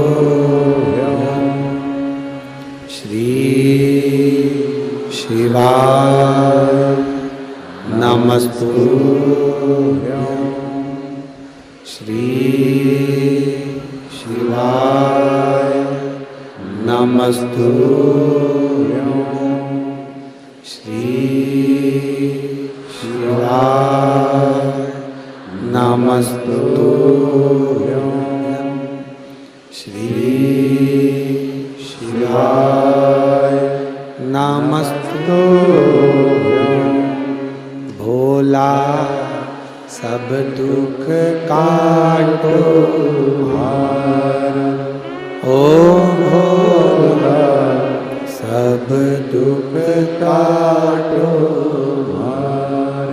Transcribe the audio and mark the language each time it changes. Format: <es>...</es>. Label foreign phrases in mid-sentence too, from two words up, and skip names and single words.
<sa>श्री शिवाय नमस्तुभ्यं, श्री शिवाय नमस्तुभ्यं, श्री शिवाय नमस्तुभ्यं, श्री शिवाय नमस्तुभ्यं।</sa> <hi>भोला सब दुख काटो हार, ओ भोला सब दुख काटो हार।</hi>